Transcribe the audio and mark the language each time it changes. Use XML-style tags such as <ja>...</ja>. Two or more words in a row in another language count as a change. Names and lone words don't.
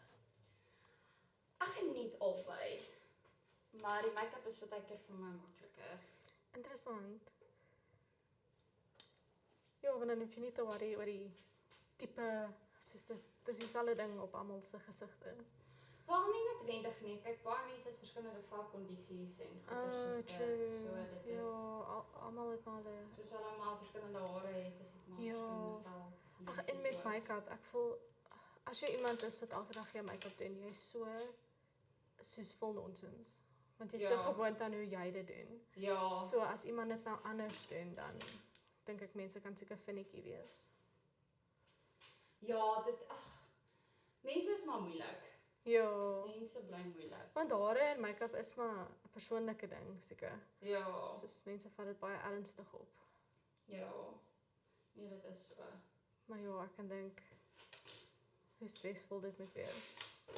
<af>Ek geniet albei. Maar die make-up is baie keer vir my makliker. Interessant. Ja, want dan hoef jy nie te worry oor die tipe, soos dis dieselfde ding op almal se gesigte. Wel nie noodwendig nie. Kyk, baie mense het verskillende velkondisies en goeders soos dit. So dit is Ja, almal het maar hulle. soos wat almal verskillende hare het, is dit maar Ja. verskillende vel. Ag, en met make-up, ek voel as jy iemand is wat elke dag jou make-up doen, jy's soos vol nonsens. Want jy's so Ja. gewoond aan hoe jy dit doen. Ja. So as iemand dit nou anders doen, dan dink ek mense kan seker finnetjie wees. Ja, mense is maar moeilik. Ja, Mense bly moeilik. want hare en make-up is maar 'n persoonlike ding, seker. Ja. Soos mense vat dit baie ernstig op. Ja. Nee, dit is so. Maar ja, ek kan dink hoe stresvol dit moet wees.</af>